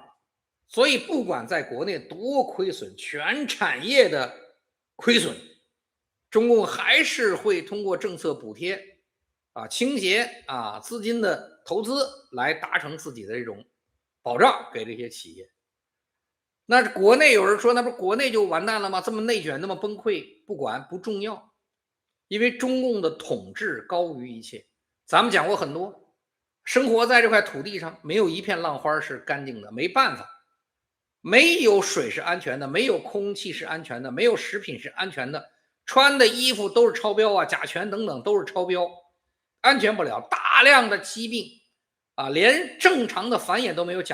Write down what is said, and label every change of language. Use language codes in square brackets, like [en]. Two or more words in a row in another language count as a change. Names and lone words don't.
[zh] 所以不管在國內多虧損，全產業的虧損，中共還是會通過政策補貼傾斜資金的投資來達成自己的這種保障給這些企業。那國內有人說，那不國內就完蛋了嗎？這麼內卷，那麼崩潰，不管不重要，因為中共的統治高於一切。咱們講過很多，生活在這塊土地上，沒有一片浪花是乾淨的，沒辦法，沒有水是安全的，沒有空氣是安全的，沒有食品是安全的，穿的衣服都是超標甲醛等等都是超標，安全不了。大量的疾病連正常的繁衍都沒有。